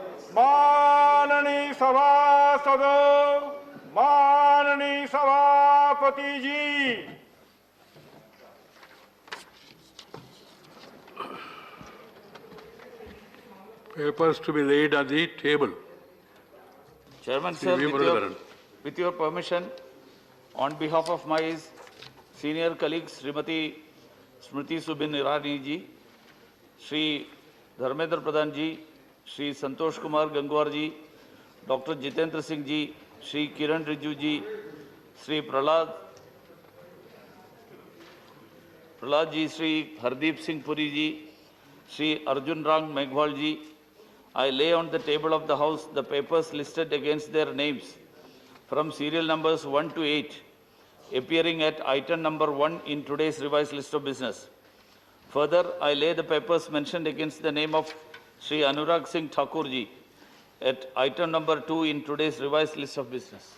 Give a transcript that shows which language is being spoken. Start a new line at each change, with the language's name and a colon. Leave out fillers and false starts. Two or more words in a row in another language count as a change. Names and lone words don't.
Hindi: माननीय सभासदों, माननीय सभापति जी,
English: papers to be laid on the table. Chairman sir, with your permission, on behalf of my senior colleagues, Srimati Smriti Subin Irani ji, Shri Dharmendra Pradhan ji, Shri Santosh Kumar Gangwar ji, Dr. Jitendra Singh ji, Shri Kiran Rijiju ji, Shri Prahlad ji, Shri Hardeep Singh Puri ji, Shri Arjun Rang Meghwal ji, I lay on the table of the House the papers listed against their names from serial numbers 1 to 8, appearing at item number 1 in today's revised list of business. Further, I lay the papers mentioned against the name of Shri Anurag Singh Thakur ji at item number 2 in today's revised list of business.